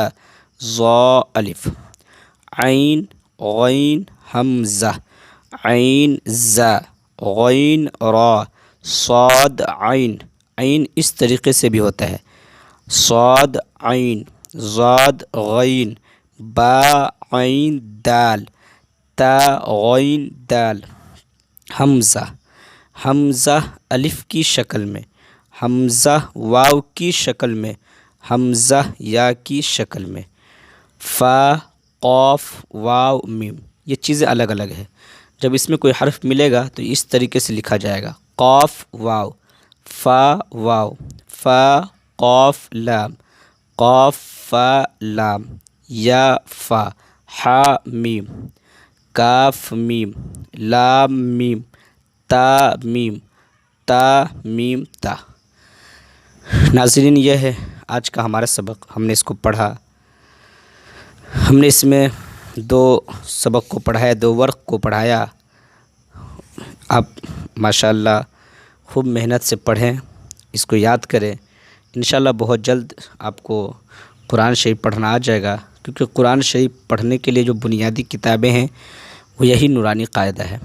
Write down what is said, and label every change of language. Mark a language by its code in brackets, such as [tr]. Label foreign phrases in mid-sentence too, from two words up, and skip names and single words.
[ur] ظا الف، عین غین حمزہ، عین زا، غین را، صاد عین، عین اس طریقے سے بھی ہوتا ہے، صاد عین، ضاد غین، با عین دال، تا غین دال، حمزہ، حمزہ الف کی شکل میں، حمزہ واو کی شکل میں، حمزہ یا کی شکل میں، فا قاف واو میم۔ یہ چیزیں الگ الگ ہے۔ جب اس میں کوئی حرف ملے گا تو اس طریقے سے لکھا جائے گا، قاف واو، فا واو، فا قاف لام، قاف فا لام، یا فا، ہا میم، کاف میم، لام میم، تا میم، تا میم تا۔ ناظرین، یہ ہے آج کا ہمارا سبق، ہم نے اس کو پڑھا، ہم نے اس میں 2 سبق کو پڑھایا، 2 ورق کو پڑھایا۔ آپ ماشاءاللہ خوب محنت سے پڑھیں، اس کو یاد کریں، انشاءاللہ بہت جلد آپ کو قرآن شریف پڑھنا آ جائے گا، کیونکہ قرآن شریف پڑھنے کے لیے جو بنیادی کتابیں ہیں وہ یہی نورانی قاعدہ ہے۔